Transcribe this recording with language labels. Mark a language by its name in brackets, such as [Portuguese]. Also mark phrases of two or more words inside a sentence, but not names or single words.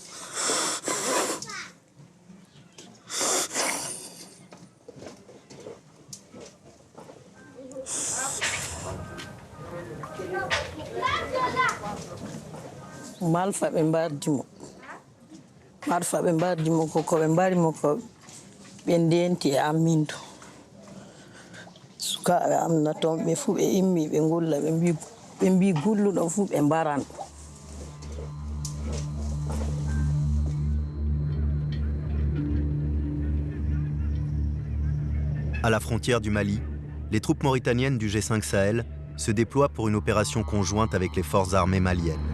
[Fula] malfa ɓe mbardimo koko ɓe mbarimo ko ɓe ndenti e amminto sukaɓe am na toon ɓe fuu ɓe immi ɓe ngulla ɓe mbi gulluɗo fuu ɓe mbaran. [French] À la frontière du Mali, les troupes mauritaniennes du G5 Sahel se déploient pour une opération conjointe avec les forces armées maliennes.